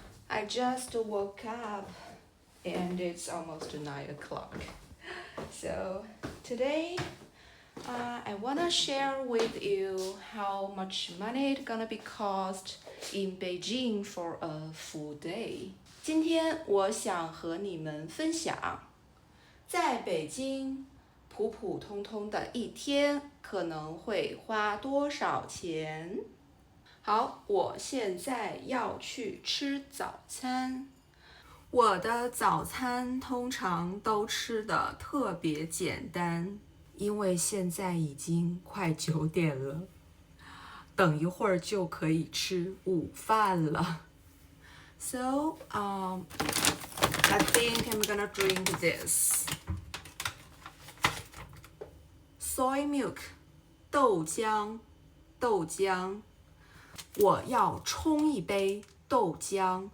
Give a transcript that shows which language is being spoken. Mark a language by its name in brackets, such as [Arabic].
[English] I just woke up and it's almost 9 o'clock. So today I wanna share with you how much money it's gonna be cost in Beijing for a full day. [Chinese] 今天我想和你们分享，在北京普普通通的一天可能会花多少钱？好，我现在要去吃早餐。我的早餐通常都吃的特别简单，因为现在已经快9点了，等一会儿就可以吃午饭了。 [English] So, I think I'm gonna drink this. [Chinese] Soy milk, 豆浆，我要冲一杯豆浆。